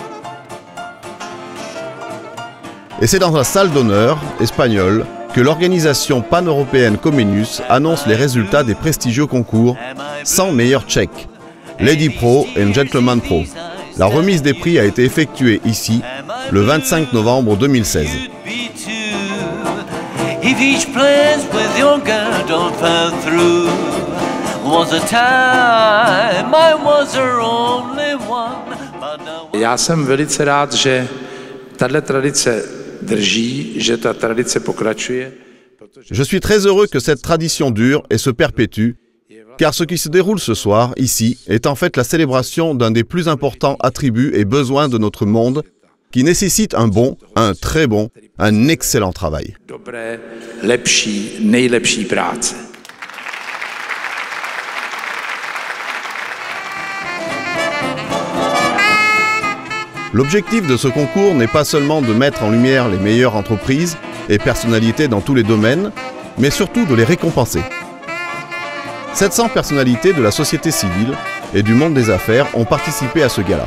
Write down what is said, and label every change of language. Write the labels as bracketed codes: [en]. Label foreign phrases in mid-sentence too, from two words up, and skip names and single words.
[fr] Et c'est dans la salle d'honneur espagnole que l'organisation pan-européenne Comenius annonce les résultats des prestigieux concours 100 meilleurs tchèques, Lady Pro et Gentleman Pro. La remise des prix a été effectuée ici, le 25 novembre 2016. [cs] Já jsem velice rád, že tato tradice drží, že ta tradice pokračuje. [fr] Je suis très heureux que cette tradition dure et se perpétue, car ce qui se déroule ce soir, ici, est en fait la célébration d'un des plus importants attributs et besoins de notre monde, qui nécessite un bon, un très bon, un excellent travail. [cs] Dobré, lepší, nejlepší práce. [fr] L'objectif de ce concours n'est pas seulement de mettre en lumière les meilleures entreprises et personnalités dans tous les domaines, mais surtout de les récompenser. 700 personnalités de la société civile et du monde des affaires ont participé à ce gala.